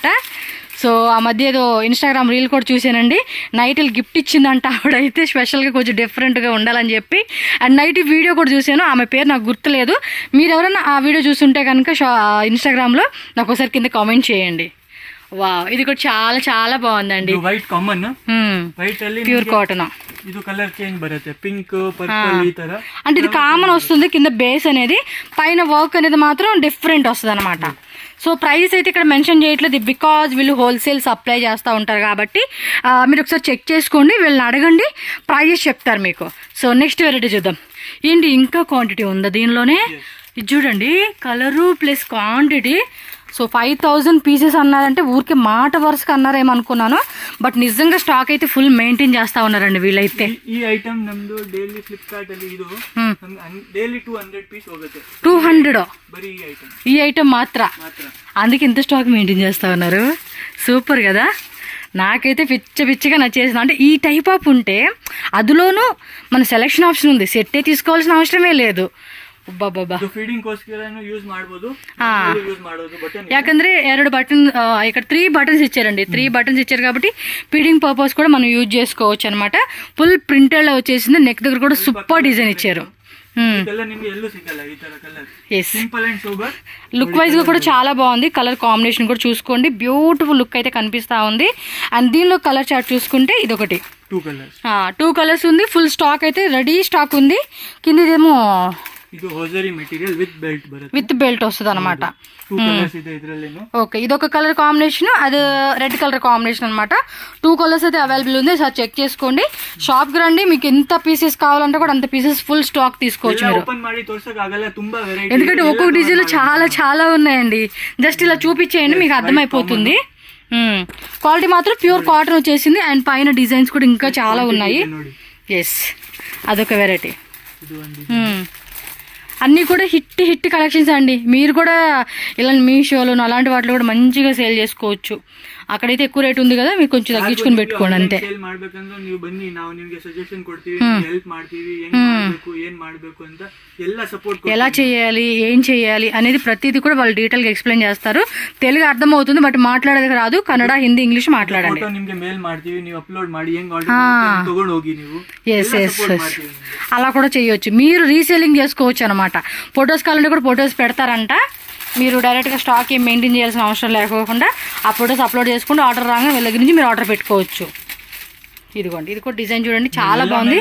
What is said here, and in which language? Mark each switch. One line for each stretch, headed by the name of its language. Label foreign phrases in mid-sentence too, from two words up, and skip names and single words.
Telugu: సో ఆ మధ్య ఏదో ఇన్స్టాగ్రామ్ రీల్ కూడా చూసానండి. నైట్లు గిఫ్ట్ ఇచ్చిందంట ఆవిడైతే, స్పెషల్గా కొంచెం డిఫరెంట్గా ఉండాలని చెప్పి. అండ్ నైట్ వీడియో కూడా చూసాను, ఆమె పేరు నాకు గుర్తులేదు. మీరు ఎవరైనా ఆ వీడియో చూస్తుంటే కనుక ఇన్స్టాగ్రామ్లో నాకు ఒకసారి కింద కామెంట్ చేయండి. వావ్, ఇది కూడా చాలా చాలా బాగుందండి.
English: white common,
Kannada: ವೈಟ್ ಅಲ್ಲಿ
English: pure cotton.
Kannada: ಇದು
English: colour change
Kannada: ಬರುತ್ತೆ,
English: pink purple
Telugu: ఈ ತರ. అంటే ఇది కామన్ వస్తుంది, కింద బేస్ అనేది, పైన వర్క్ అనేది మాత్రం డిఫరెంట్ వస్తుంది అనమాట. సో ప్రైస్ అయితే ఇక్కడ మెన్షన్ చేయట్లేదు, బికాజ్ వీళ్ళు
English: wholesale supply
Telugu: చేస్తూ ఉంటారు కాబట్టి మీరు ఒకసారి చెక్ చేసుకోండి, వీళ్ళని అడగండి, ప్రైజెస్ చెప్తారు మీకు. సో
English: next variety
Telugu: చూద్దాం. ఏంటి ఇంకా క్వాంటిటీ ఉందా దీనిలోనే? ఇది చూడండి,
English: colour plus quantity.
Telugu: సో 5000 పీసెస్ అన్నారంటే ఊరికే మాట వరుసగా అన్నారేమనుకున్నాను, బట్ నిజంగా స్టాక్ అయితే
English: full maintain
Telugu: చేస్తూ ఉన్నారండి వీళ్ళైతే.
Kannada: ಈ ಐಟಮ್ ನಮ್ದು ಡೈಲಿ ಫ್ಲಿಪ್ಕಾರ್ಟ್ ಅಲ್ಲಿ ಇದು ಡೈಲಿ 200 ಪೀಸ್ ಹೋಗುತ್ತೆ. 200 ಬರೀ ಈ ಐಟಮ್,
Telugu: ఈ ఐటమ్ మాత్రం, అందుకే ఇంత
English: stock maintain
Telugu: చేస్తూ ఉన్నారు. సూపర్ కదా. నాకైతే పిచ్చిగా నచ్చేసింది. అంటే ఈ
English: type of
Telugu: ఉంటే అందులోనూ మన
English: selection option
Telugu: ఉంది, సెట్టే తీసుకోవాల్సిన అవసరమే లేదు.
Kannada: ಫೀಡಿಂಗ್ ಗೋಸ್ಕರ ಯೂಸ್ ಮಾಡಬಹುದು, ಯೂಸ್ ಮಾಡೋದು ಬಟನ್.
Telugu: ಯಾಕಂದ್ರೆ 2 బటన్, ఇక్కడ 3 బటన్స్ ఇచ్చారండి. 3 బటన్స్ ఇచ్చారు కాబట్టి
English: feeding purpose
Telugu: కూడా మనం యూజ్ చేసుకోవచ్చు అనమాట.
English: full printed
Telugu: లో వచ్చేసింది, నెక్ దగ్గర కూడా
English: super design
Telugu: ఇచ్చారు.
English: look wise
Telugu: గా కూడా చాలా బాగుంది.
English: colour combination
Telugu: కూడా చూసుకోండి,
English: beautiful look
Telugu: అయితే కనిపిస్తా ఉంది. అండ్ దీనిలో
English: colour chart
Telugu: చూసుకుంటే ఇదొకటి 2 కలర్స్ ఉంది.
English: full stock
Telugu: అయితే
English: ready stock
Telugu: ఉంది. కింద ఇదేమో
Kannada: ಇದು
English: hosiery material with belt
Kannada: ಬರುತ್ತೆ,
English: with belt
Telugu: వస్తుంది అనమాట.
Kannada: 2 కలర్స్ ಇದೆ ಇದರಲ್ಲೇನು.
Telugu: ఓకే, ఇదొక
English: colour combination,
Telugu: అది
English: red colour combination
Telugu: అనమాట. 2 కలర్స్ అయితే అవైలబుల్ ఉంది. సార్ చెక్ చేసుకోండి, షాప్ కి రండి, మీకు ఎంత పీసెస్ కావాలంటే కూడా అంత పీసెస్
English: full stock
Telugu: తీసుకోవచ్చు మీరు.
Kannada: ఓపెన్ ಮಾಡಿ ತೋರ್ಸಕ್ಕೆ ಆಗಲ್ಲ, ತುಂಬಾ వెరైటీ,
Telugu: ఎందుకంటే ఒక్కొక్క డిజైన్ చాలా చాలా ఉన్నాయండి. జస్ట్ ఇలా చూపించేయండి, మీకు అర్థమైపోతుంది. క్వాలిటీ మాత్రం
English: pure cotton
Telugu: వచ్చేసింది. అండ్ పైన డిజైన్స్ కూడా ఇంకా చాలా ఉన్నాయి. ఎస్, అదొక వెరైటీ. అన్నీ కూడా
English: hit collections
Telugu: అండి. మీరు కూడా ఇలా మీషోలో అలాంటి వాటిలో కూడా మంచిగా సేల్ చేసుకోవచ్చు. అక్కడైతే ఎక్కువ రేట్ ఉంది కదా, మీకు కొంచెం తగ్గించుకుని పెట్టుకోండి అంతే.
Kannada: ಸೇಲ್ ಮಾಡಬೇಕಂದ್ರೆ ನೀವು ಬನ್ನಿ, ನಾವು ನಿಮಗೆ ಸಜೆಷನ್ ಕೊಡ್ತೀವಿ, ಹೆಲ್ಪ್ ಮಾಡ್ತೀವಿ, ಏನ್ ಮಾಡಬೇಕು ಅಂತ ಎಲ್ಲ ಸಪೋರ್ಟ್.
Telugu: ఎలా చేయాలి, ఏం చేయాలి అనేది ప్రతిదీ కూడా వాళ్ళు డీటెయిల్ గా ఎక్స్ప్లెయిన్ చేస్తారు. తెలుగు అర్థమవుతుంది, బట్ మాట్లాడేది రాదు. కన్నడ, హిందీ, ఇంగ్లీష్ మాట్లాడండి.
Kannada: నిಮಗೆ ಮೇಲ್ ಮಾಡ್ತೀವಿ, ನೀವು ಅಪ್ಲೋడ్ ಮಾಡಿ ಹೆಂಗ್ ಆರ್ಡರ್ ತಗೊಂಡು ಹೋಗಿ ನೀವು.
Telugu: ఎస్ అలా కూడా చేయొచ్చు. మీరు రీసేలింగ్ చేసుకోవచ్చు అనమాట. ఫొటోస్ కావాలంటే కూడా ఫొటోస్ పెడతారంట. మీరు డైరెక్ట్గా స్టాక్ ఏం మెయింటైన్ చేయాల్సిన అవసరం లేకోకుండా ఆ ఫొటోస్ అప్లోడ్ చేసుకుంటూ ఆర్డర్ రాగానే వీళ్ళ దగ్గర నుంచి మీరు ఆర్డర్ పెట్టుకోవచ్చు. ఇదిగోండి, ఇది కూడా డిజైన్ చూడండి, చాలా బాగుంది.